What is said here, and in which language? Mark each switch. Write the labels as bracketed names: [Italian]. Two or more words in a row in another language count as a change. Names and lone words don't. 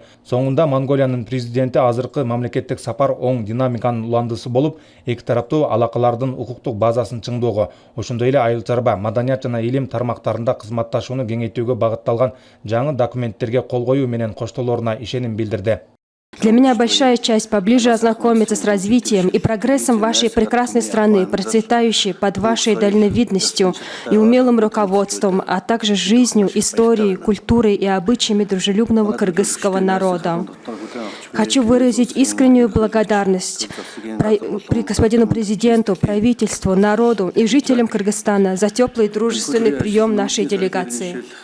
[Kyrgyz] Соңунда Монголиянын президенти азыркы мамлекеттик сапар оң динамиканын уландысы болуп, эки тараптуу алакалардын укуктук базасын чыңдоого, ошондой эле айыл чарба, маданият жана илим тармактарында кызматташууну кеңейтүүгө багытталган жаңы документтерге кол коюу менен коштолоруна ишеним билдирди. [Russian] Для меня большая часть поближе ознакомиться с развитием и прогрессом вашей прекрасной страны, процветающей под вашей дальновидностью и умелым руководством, а также жизнью, историей, культурой и обычаями дружелюбного кыргызского народа. Хочу выразить искреннюю благодарность господину президенту, правительству, народу и жителям Кыргызстана за теплый и дружественный прием нашей делегации.